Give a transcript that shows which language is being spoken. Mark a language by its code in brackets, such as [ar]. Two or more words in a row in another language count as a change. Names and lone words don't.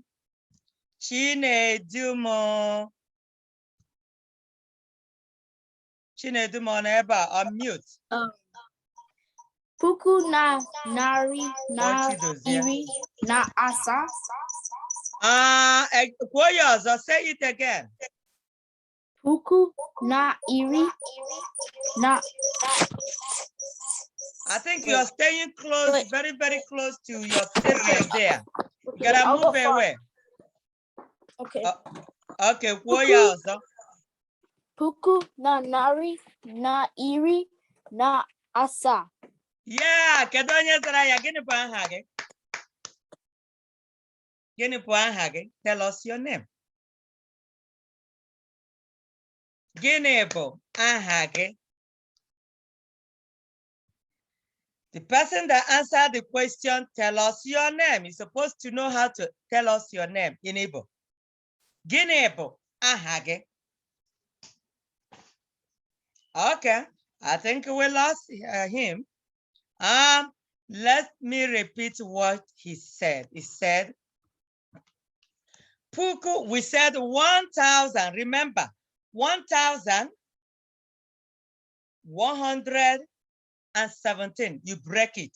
[ig] Chinedum on ebe a, unmute. Puku na nari na iri na asa. Kwuo ya ọzọ, [en] say it again. [ig] Puku na iri na. [en] I think you're staying close, very, very close to your sibling there. You gotta move away. Okay. [ig] Okay, kwuo ya ọzọ. Puku na nari na iri na asa. Yeah, kedu onye zara ya? Gịnị bụ aha gị? Gịnị bụ aha gị? [en] Tell us your name. [ig] Gịnị bụ aha gị? [en] The person that answered the question, tell us your name. You're supposed to know how to tell us your name in Igbo. [ig] Gịnị bụ aha gị? [en] Okay, I think we lost him. Let me repeat what he said. He said, Puku, we said 1,000. Remember, 1,117. You break it.